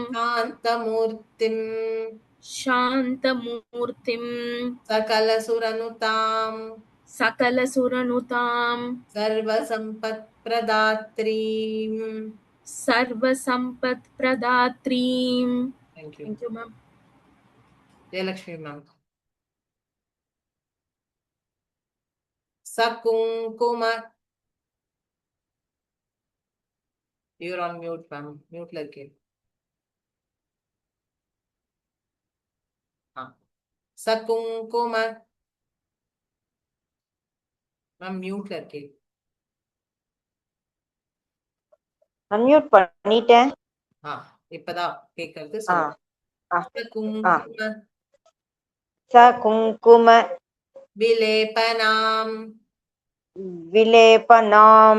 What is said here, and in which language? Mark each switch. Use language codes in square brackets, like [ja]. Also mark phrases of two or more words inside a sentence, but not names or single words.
[sa] शान्तमूर्तिम् शान्तमूर्तिं सकलसुरनुताम् सकलसुरनुतां सर्वसम्पत्प्रदात्रीम्. सर्वसम्पत्प्रदात्रीं. [en] Thank you. Thank you, ma'am. Jayalakshmi ma'am. Sakunkuma. You're on mute, ma'am. Mute लगे. [hi] हाँ. [en] Sakunkuma. Ma'am, mute लगे. [ta] அன்மியூட் பண்ணிட்டேன். இப்பதான் கேட்கறது ஆ சொல்லு. ஆ [sa] सकुङ्कुम सकुङ्कुम विलेपनाम् विलेपनाम्